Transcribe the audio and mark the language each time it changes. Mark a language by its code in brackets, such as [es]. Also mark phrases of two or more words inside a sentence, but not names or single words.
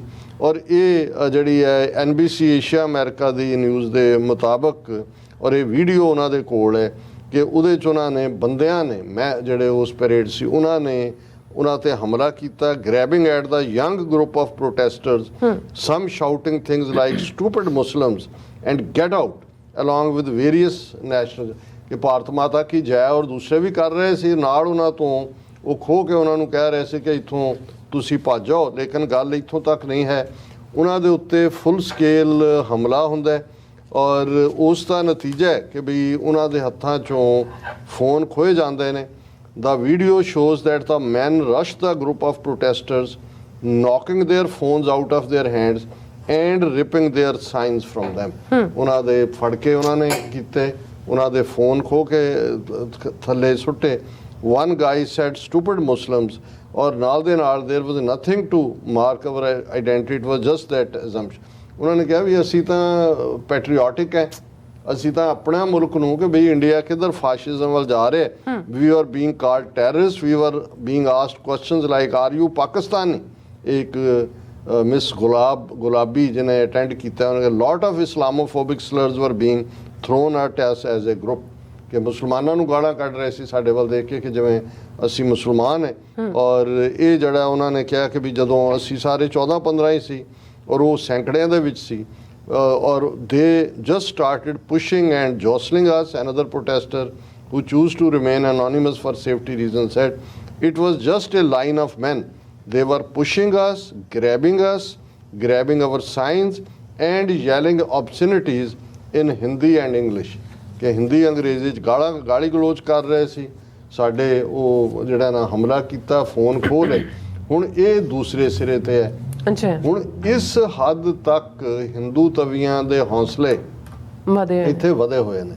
[pa] ਔਰ ਇਹ ਜਿਹੜੀ ਹੈ NBC ਏਸ਼ੀਆ ਅਮਰੀਕਾ ਦੀ ਨਿਊਜ਼ ਦੇ ਮੁਤਾਬਕ, ਔਰ ਇਹ ਵੀਡੀਓ ਉਹਨਾਂ ਦੇ ਕੋਲ ਹੈ ਕਿ ਉਹਦੇ 'ਚ ਉਹਨਾਂ ਨੇ ਬੰਦਿਆਂ ਨੇ, ਮੈਂ ਜਿਹੜੇ ਉਸ ਪੈਰੇਡ ਸੀ, ਉਹਨਾਂ ਨੇ ਉਹਨਾਂ ਤੇ ਹਮਲਾ ਕੀਤਾ, [en] grabbing at the young group of protesters, some shouting things like stupid Muslims and get out along with various national, [pa] ਕਿ [hi] भारत माता की जय, [pa] ਔਰ ਦੂਸਰੇ ਵੀ ਕਰ ਰਹੇ ਸੀ ਨਾਲ ਉਹਨਾਂ ਤੋਂ, ਉਹ ਖੋ ਕੇ ਉਹਨਾਂ ਨੂੰ ਕਹਿ ਰਹੇ ਸੀ ਕਿ ਇੱਥੋਂ ਤੁਸੀਂ ਭੱਜ ਜਾਓ। ਲੇਕਿਨ ਗੱਲ ਇੱਥੋਂ ਤੱਕ ਨਹੀਂ ਹੈ, ਉਹਨਾਂ ਦੇ ਉੱਤੇ [en] full scale [pa] ਹਮਲਾ ਹੁੰਦਾ ਹੈ। ਔਰ ਉਸ ਦਾ ਨਤੀਜਾ ਹੈ ਕਿ ਵੀ ਉਹਨਾਂ ਦੇ ਹੱਥਾਂ 'ਚੋਂ ਫੋਨ ਖੋਏ ਜਾਂਦੇ ਨੇ। [en] The video shows that the men rushed the group of protesters, knocking their phones out of their hands and ripping their signs from them. [pa] ਉਹਨਾਂ ਦੇ ਫੜ ਕੇ ਉਹਨਾਂ ਨੇ ਕੀਤੇ, ਉਹਨਾਂ ਦੇ ਫੋਨ ਖੋ ਕੇ ਥੱਲੇ ਸੁੱਟੇ। [en] One guy said stupid Muslims, [pa] ਔਰ ਨਾਲ ਦੇ ਨਾਲ [en] there was nothing to mark our identity, it was just that assumption. [pa] ਉਹਨਾਂ ਨੇ ਕਿਹਾ ਵੀ ਅਸੀਂ ਤਾਂ ਪੈਟਰੀਓਟਿਕ ਹੈ, ਅਸੀਂ ਤਾਂ ਆਪਣਾ ਮੁਲਕ ਨੂੰ ਕਿ ਬਈ ਇੰਡੀਆ ਕਿੱਧਰ ਫਾਸ਼ਿਜ਼ਮ ਵੱਲ ਜਾ ਰਿਹਾ। [en] we are being called terrorist, we are being asked questions like are you Pakistani. [pa] ਇੱਕ ਮਿਸ ਗੁਲਾਬੀ ਜਿਹਨੇ ਅਟੈਂਡ ਕੀਤਾ, ਉਹਨਾਂ ਨੇ [en] lot of Islamophobic slurs were being thrown at us as a group, [pa] ਕਿ ਮੁਸਲਮਾਨਾਂ ਨੂੰ ਗਾਲਾਂ ਕੱਢ ਰਹੇ ਸੀ ਸਾਡੇ ਵੱਲ ਦੇਖ ਕੇ ਕਿ ਜਿਵੇਂ ਅਸੀਂ ਮੁਸਲਮਾਨ ਹੈ। ਔਰ ਇਹ ਜਿਹੜਾ ਉਹਨਾਂ ਨੇ ਕਿਹਾ ਕਿ ਵੀ ਜਦੋਂ ਅਸੀਂ ਸਾਰੇ 14-15 ਹੀ ਸੀ ਔਰ ਉਹ ਸੈਂਕੜਿਆਂ ਦੇ ਵਿੱਚ ਸੀ, [en] or they just started pushing and jostling us. Another protester who chose to remain anonymous for safety reasons said, it was just a line of men. They were pushing us, grabbing our signs and yelling obscenities in Hindi and English. [pa] ਕਿ ਹਿੰਦੀ ਅੰਗਰੇਜ਼ੀ 'ਚ ਗਾਲੀ ਗਲੋਚ ਕਰ ਰਹੇ ਸੀ ਸਾਡੇ, ਉਹ ਜਿਹੜਾ ਨਾ ਹਮਲਾ ਕੀਤਾ, ਫੋਨ ਖੋਹ ਲਏ। ਹੁਣ ਇਹ ਦੂਸਰੇ ਸਿਰੇ ਤੇ ਹੈ। ਹੁਣ ਇਸ ਹੱਦ ਤੱਕ ਹਿੰਦੂ ਤਵੀਆਂ ਦੇ ਹੌਸਲੇ ਇੱਥੇ ਵਧੇ ਹੋਏ ਨੇ।